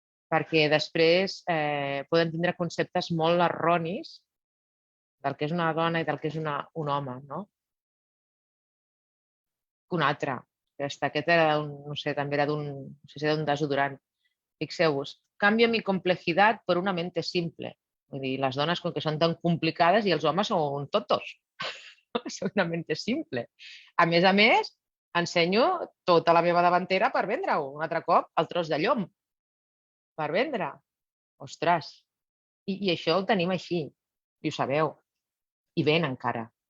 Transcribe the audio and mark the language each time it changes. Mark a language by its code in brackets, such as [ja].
[ca] Perquè després poden tindre conceptes molt erronis del que és una dona i del que és un home, no? Un altre. Aquest era no sé, també era d'un desodorant. [es] Fixeu-vos, cambio mi complejidad por una mente simple. [ca] Vull dir, les dones com que són tan complicades i els homes són tontos. Són [es] una mente simple. [ca] A més, ensenyo tota la meva davantera per vendre-ho. Un altre cop, el tros de llom. Per vendre. Ostres. I això ho tenim així. I ho sabeu. I ven encara.